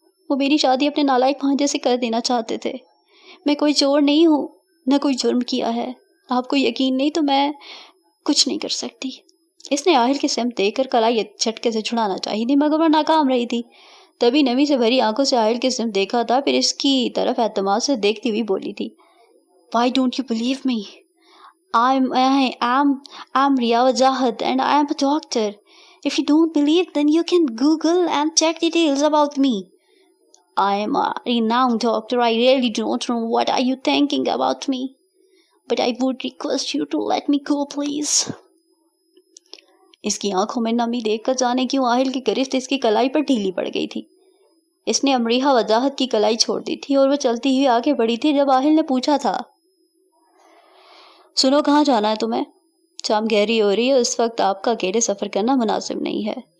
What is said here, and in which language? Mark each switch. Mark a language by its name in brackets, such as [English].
[Hindi] वो मेरी शादी अपने नालायक भांजे से कर देना चाहते थे। मैं कोई चोर नहीं हूँ, न कोई जुर्म किया है। आपको यकीन नहीं तो मैं कुछ नहीं कर सकती। इसने आहिल की सिमत देखकर कलाई झटके से छुड़ाना चाहिए थी, मगर वह नाकाम रही थी। तभी नमी से भरी आंखों से आहिल की सिमत देखा था, फिर इसकी तरफ एतमाद से देखती हुई बोली थी। [English] Why don't you believe me? I'm Riya Wajahat and I am a doctor. If you don't believe, then you can Google and check details about me. I am a renowned doctor. I really don't know what are you thinking about me. But I would request you to let me go, please. [Hindi] इसकी आंखों में नमी देखकर जाने क्यों आहिल की गिरफ्त इसकी कलाई पर ढीली पड़ गई थी। इसने अमरीहा वजाहत की कलाई छोड़ दी थी और वह चलती हुई आगे बढ़ी थी जब आहिल ने पूछा था, सुनो, कहाँ जाना है तुम्हें? शाम गहरी हो रही है, उस वक्त आपका अकेले सफ़र करना मुनासिब नहीं है।